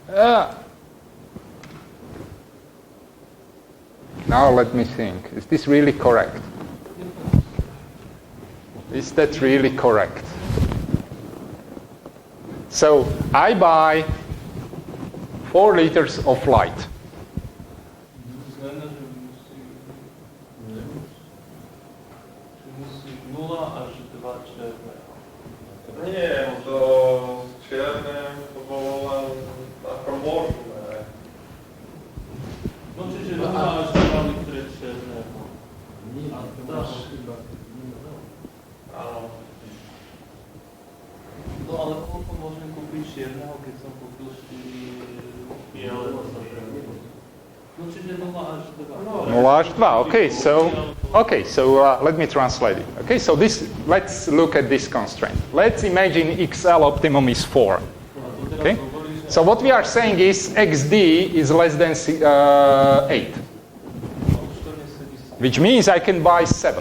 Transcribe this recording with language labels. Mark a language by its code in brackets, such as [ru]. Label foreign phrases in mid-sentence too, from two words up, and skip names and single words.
[en] now let me think. Is this really correct? Is that really correct? So I buy 4 liters of light. [sk] Nie, no to čiernym to bolo len ako možné. No čiže 0 až 2 litre čierneho. Áno. No ale koľko môžem kúpiť čierneho, keď som kúpil 4 biele? No čiže 0 až 2. 0 až 2, [en] okay, so let me translate it. Okay, so this, let's look at this constraint. Let's imagine XL optimum is 4. Okay, so what we are saying is XD is less than 8. Which means I can buy 7.